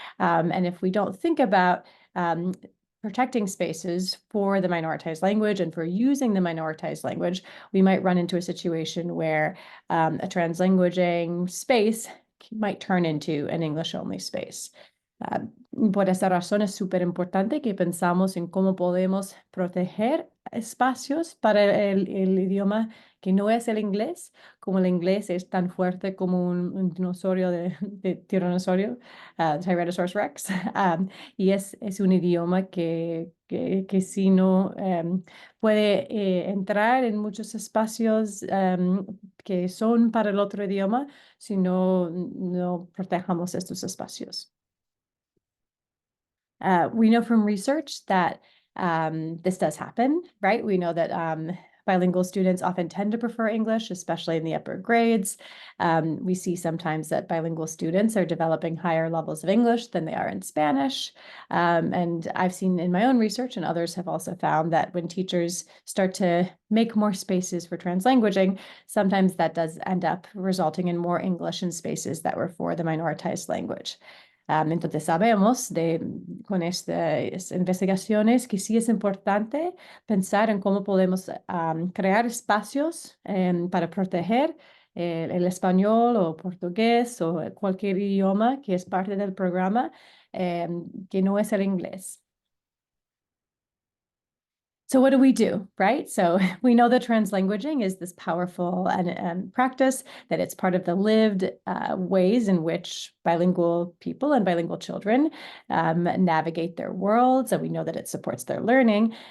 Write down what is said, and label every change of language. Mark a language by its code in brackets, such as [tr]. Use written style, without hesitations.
[en] And if we don't think about protecting spaces for the minoritized language and for using the minoritized language, we might run into a situation where a translanguaging space might turn into an English-only space. [es] Por esa razón es súper importante que pensamos en cómo podemos proteger espacios para el idioma que no es el inglés, como el inglés es tan fuerte como un dinosaurio de tiranosaurio, Tyrannosaurus Rex, y es un idioma que si no puede entrar en muchos espacios que son para el otro idioma, si no protejamos estos espacios. [en] We know from research that this does happen, right? We know that bilingual students often tend to prefer English, especially in the upper grades. We see sometimes that bilingual students are developing higher levels of English than they are in Spanish. And I've seen in my own research, and others have also found, that when teachers start to make more spaces for translanguaging, sometimes that does end up resulting in more English in spaces that were for the minoritized language. [es] Entonces sabemos con estas investigaciones que sí es importante pensar en cómo podemos crear espacios para proteger el español o portugués o cualquier idioma que es parte del programa que no es el inglés. [en] So what do, right? So we know that translanguaging is this powerful and practice, that it's part of the lived ways in which bilingual people and bilingual children navigate their worlds, and we know that it supports their learning.